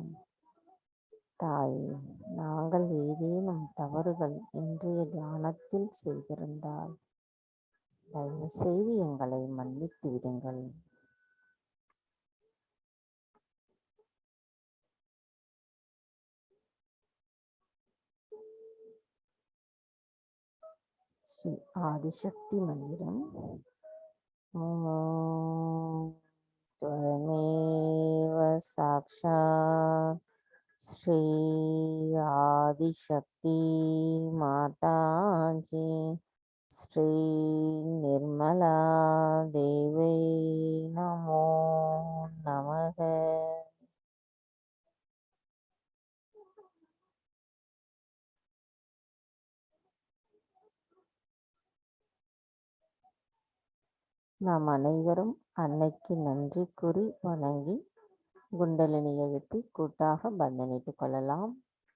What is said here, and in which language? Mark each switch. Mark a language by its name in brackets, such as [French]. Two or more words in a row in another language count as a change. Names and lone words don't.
[Tamil] தாயே, நாங்கள் ஏதேனும் தவறுகள் இன்றைய தியானத்தில் செய்திருந்தால் தயவு செய்து எங்களை மன்னித்து விடுங்கள். ஸ்ரீ ஆதிசக்தி மந்திரம். [Sanskrit] त्वमेव साक्षात् श्री आदिशक्ति माताजी श्री निर्मला देवी नमो नमः. [Tamil] நாம் அனைவரும் அன்னைக்கு நன்றி கூறி வணங்கி குண்டலினி எழுப்பி கூட்டாக பந்தனிட்டுக் கொள்ளலாம்.